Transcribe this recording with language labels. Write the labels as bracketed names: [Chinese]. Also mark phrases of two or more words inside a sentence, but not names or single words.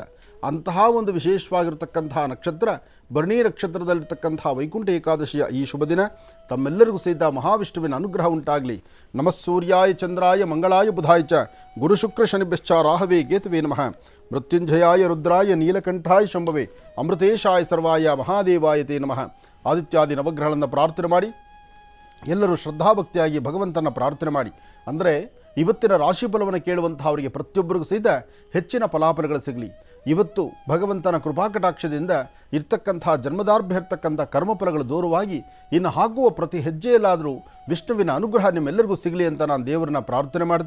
[Kannada] ಅಂತಹ ಒಂದು ವಿಶೇಷವಾಗಿರ್ತಕ್ಕಂತಹ ನಕ್ಷತ್ರ ಭರಣಿ ನಕ್ಷತ್ರದಲ್ಲಿರ್ತಕ್ಕಂಥ ವೈಕುಂಠ ಏಕಾದಶಿಯ ಈ ಶುಭ ದಿನ ತಮ್ಮೆಲ್ಲರಿಗೂ ಸಹಿತ ಮಹಾವಿಷ್ಣುವಿನ ಅನುಗ್ರಹ ಉಂಟಾಗಲಿ. [Sanskrit] ನಮಃ ಸೂರ್ಯಾಯ ಚಂದ್ರಾಯ ಮಂಗಳಾಯ ಬುಧಾಯ ಚ ಗುರು ಶುಕ್ರ ಶನಿಭ್ಯಶ್ಚ ರಾಹವೇ ಕೇತುವೇ ನಮಃ. ಮೃತ್ಯುಂಜಯಾಯ ರುದ್ರಾಯ ನೀಲಕಂಠಾಯ ಶಂಭವೇ ಅಮೃತೇಶಾಯ ಸರ್ವಾಯ ಮಹಾದೇವಾಯ ತೇ ನಮಃ. [Kannada] ಆದಿತ್ಯಾದಿ ನವಗ್ರಹಗಳನ್ನು ಪ್ರಾರ್ಥನೆ ಮಾಡಿ ಎಲ್ಲರೂ ಶ್ರದ್ಧಾಭಕ್ತಿಯಾಗಿ ಭಗವಂತನ ಪ್ರಾರ್ಥನೆ ಮಾಡಿ. ಅಂದರೆ ಇವತ್ತಿನ ರಾಶಿಫಲವನ್ನು ಕೇಳುವಂಥ ಅವರಿಗೆ ಪ್ರತಿಯೊಬ್ಬರಿಗೂ ಸಹಿತ ಹೆಚ್ಚಿನ ಫಲಾಫಲಗಳು ಸಿಗಲಿ. ಇವತ್ತು ಭಗವಂತನ ಕೃಪಾಕಟಾಕ್ಷದಿಂದ ಇರ್ತಕ್ಕಂಥ ಜನ್ಮದಾರ್ಭ್ಯ ಇರ್ತಕ್ಕಂಥ ಕರ್ಮಫಲಗಳು ದೂರವಾಗಿ ಇನ್ನು ಹಾಕುವ ಪ್ರತಿ ಹೆಜ್ಜೆಯಲ್ಲಾದರೂ ವಿಷ್ಣುವಿನ ಅನುಗ್ರಹ ನಿಮ್ಮೆಲ್ಲರಿಗೂ ಸಿಗಲಿ ಅಂತ ನಾನು ದೇವರನ್ನ ಪ್ರಾರ್ಥನೆ ಮಾಡ್ದೆ.